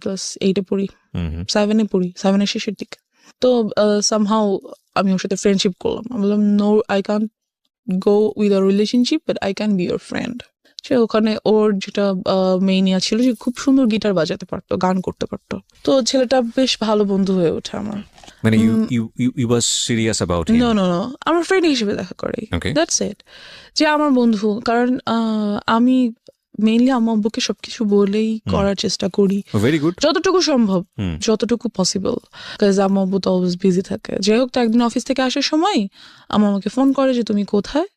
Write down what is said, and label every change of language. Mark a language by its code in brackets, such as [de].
[bn] Class 8-এ পড়ি, 7-এ পড়ি, 7-এর শেষের দিকে। তো সামহাউ আমি ওর সাথে ফ্রেন্ডশিপ করলাম। আমি বললাম, [en] No, I can't go with a relationship, but I can be your friend. [bn] সে ওখানে ওর যেটা মেইনিয়া ছিল, যে খুব সুন্দর গিটার বাজাতে পারতো, গান করতে পারতো। তো ছেলেটা বেশ ভালো বন্ধু হয়ে ওঠে আমার। [en] মানে you was serious about him? [bn] No, আমার ফ্রেন্ড হিসেবে দেখা করে, [en] That's it. [bn] যে আমার বন্ধু, কারণ আমি মেইনলি আমার আব্বুকে সবকিছু বলেই করার চেষ্টা করি, [en] very good, [bn] যতটুকু সম্ভব, যতটুকু পসিবল, কাজ আমার আব্বু তো অলওয়েজ বিজি থাকে। যাই হোক, তো একদিন অফিস থেকে আসার সময় আমাকে ফোন করে যে তুমি কোথায়?